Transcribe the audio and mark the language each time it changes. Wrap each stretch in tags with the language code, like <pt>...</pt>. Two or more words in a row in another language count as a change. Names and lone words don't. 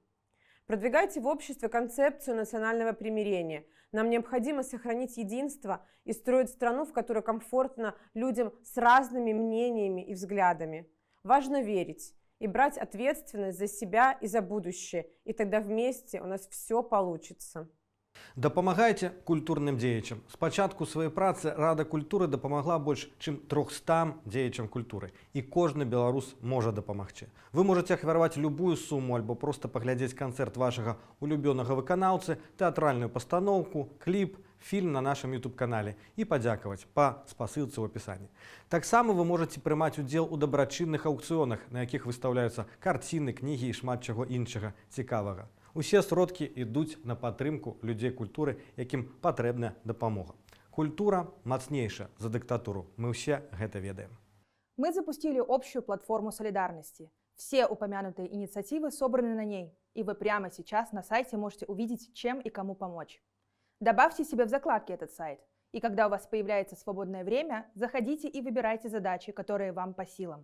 <ru>Продвигайте в обществе концепцию национального примирения. Нам необходимо сохранить единство и строить страну, в которой комфортно людям с разными мнениями и взглядами. Важно верить и брать ответственность за себя и за будущее, и тогда вместе у нас все получится.</ru> <be>Дапамагайце культурным дзеячам. Спачатку сваёй працы Рада культуры дапамагла больш чым 300 дзеячам культуры. І кожны беларус можа дапамагчы.</be> <ru>Вы можете</ru> <be>ахвяраваць любую суму альбо проста паглядзець канцэрт вашага улюбёнага выканаўцы, тэатральную пастаноўку, кліп, фільм на нашым YouTube-канале і падзякаваць па спасылцы ў апісанні. Таксама</be> <ru>вы можете</ru> <be>прымаць удзел у дабрачынных аўкцыёнах, на якіх выстаўляюцца карціны, кнігі і шмат чаго іншага цікавага. Усе сродкі ідуць на падтрымку людзей культуры, якім патрэбная дапамога. Культура мацнейшая за дыктатуру. Мы все гэта ведаем.</be> <ru>Мы запустили общую платформу солидарности. Все упомянутые инициативы собраны на ней, и вы прямо сейчас на сайте можете увидеть, чем и кому помочь. Добавьте себе в закладки этот сайт, и когда у вас появляется свободное время, заходите и выбирайте задачи, которые вам по силам.</ru>